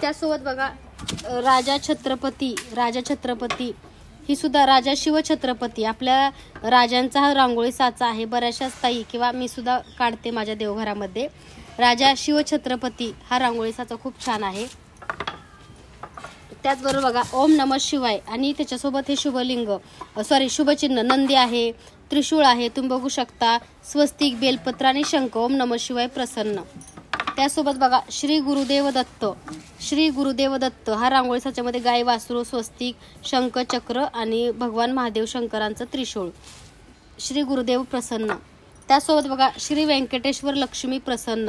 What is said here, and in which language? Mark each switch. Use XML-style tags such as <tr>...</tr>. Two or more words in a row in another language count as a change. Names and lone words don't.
<mr>त्यासोबत बघा राजा छत्रपती ही सुद्धा राजा शिवछत्रपती आपल्या राजांचा हा रांगोळी साचा आहे. बऱ्याचशाच ताई किंवा मी सुद्धा काढते माझ्या देवघरामध्ये. राजा शिवछत्रपती हा रांगोळी साचा खूप छान आहे. त्याचबरोबर बघा</mr> <sa>ओम नमः शिवाय</sa> <mr>आणि त्याच्यासोबत हे शुभचिन्ह नंदी आहे, त्रिशूळ आहे, तुम्ही बघू शकता. स्वस्तिक, बेलपत्र आणि शंख.</mr> <sa>ओम नमः शिवाय</sa> <mr>प्रसन्न. त्यासोबत बघा श्री गुरुदेव दत्त हा रांगोळी साच्यामध्ये गाय, वासरू, स्वस्तिक, शंख, चक्र आणि भगवान महादेव शंकरांचं त्रिशूळ. श्री गुरुदेव प्रसन्न. त्यासोबत बघा श्री व्यंकटेश्वर लक्ष्मी प्रसन्न.</mr>